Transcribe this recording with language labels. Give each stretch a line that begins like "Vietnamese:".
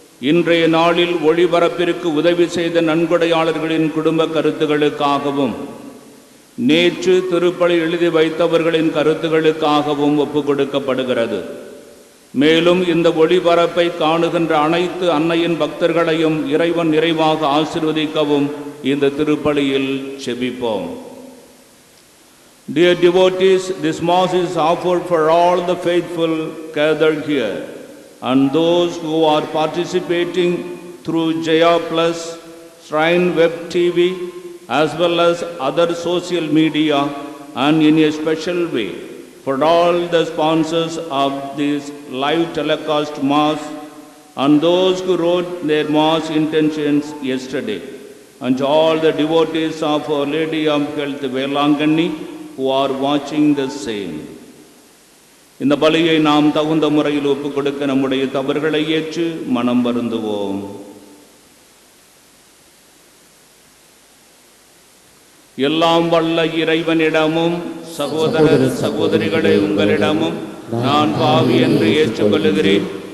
Tamil: இன்றைய நாளில் ஒளிபரப்பிற்கு உதவி செய்த நன்கொடையாளர்களின் குடும்ப கருத்துகளுக்காகவும், நேற்று திருப்பலி எழுதி வைத்தவர்களின் கருத்துகளுக்காகவும் ஒப்பு கொடுக்கப்படுகிறது. மேலும் இந்த ஒளிபரப்பை காணுகின்ற அனைத்து அன்னையின் பக்தர்களையும் இறைவன் நிறைவாக ஆசீர்வதிக்கவும் இந்த திருப்பலியில் செபிப்போம்.
English: Dear devotees, this Mass is offered for all the faithful gathered here and those who are participating through Jaya Plus, Shrine Web TV, as well as other social media, and in a special way for all the sponsors of this live telecast Mass and those who wrote their Mass intentions yesterday, and to all the devotees of Our Lady of Health Velangani who are watching the same.
Tamil: இந்த பலியை நாம் தகுந்த முறையில் ஒப்புக் கொடுக்க நம்முடைய தவறுகளை ஏற்று மனம் வருந்துவோம். எல்லாம் வல்ல இறைவனிடமும் சகோதரர் சகோதரிகளே உங்களிடமும் நான் பாவி என்று ஏற்றுக்கொள்கிறேன்.